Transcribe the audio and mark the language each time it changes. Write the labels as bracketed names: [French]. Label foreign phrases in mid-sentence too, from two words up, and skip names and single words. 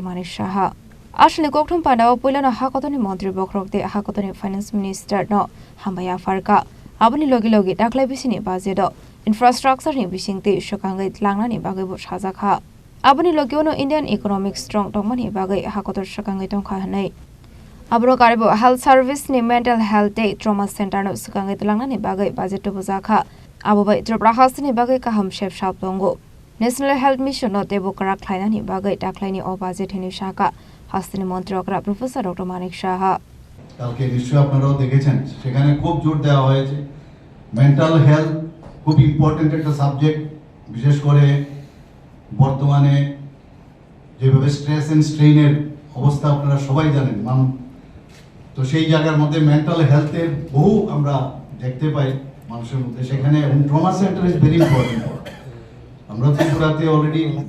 [Kok Borok] Manik Saha Ashni kokthum pandao puilano hakotoni montri bokrokte hakotoni [English] Finance Minister [Kok Borok] no hambaya farka aboni logi taklai bisini budget infrastructure ni bisingte shokangai tlangnani bagai bo sajakha aboni logiono [English] Indian economic strong [Kok Borok] tongmani bagai hakotor shokangai tongkha hanai abro karibo [English] health service [Kok Borok] ni [English] mental health day trauma center [Kok Borok] no shokangai tlangnani bagai budget to bojaka abobai Tripura hasini bagai kaham shep shap tongo National Health Mission no tebo karak khlainani bagai taklaini o budget hini shaka hasini montrogra Professor Dr. Manik Saha [Bangla] কালকে নিশ্চয়ই আপনারাও দেখেছেন সেখানে খুব জোর দেওয়া হয়েছে [English] mental health [Bangla] খুব ইম্পর্টেন্ট একটা সাবজেক্ট বিশেষ করে বর্তমানে যেভাবে [English] stress and strain's [Bangla] অবস্থা আপনারা সবাই জানেন তো সেই জায়গার মধ্যে [English] mental health's [Bangla] বহু আমরা দেখতে পাই মানুষের মধ্যে সেখানে [English] trauma center is very important [Bangla] আমরা ত্রিপুরাতে অলরেডি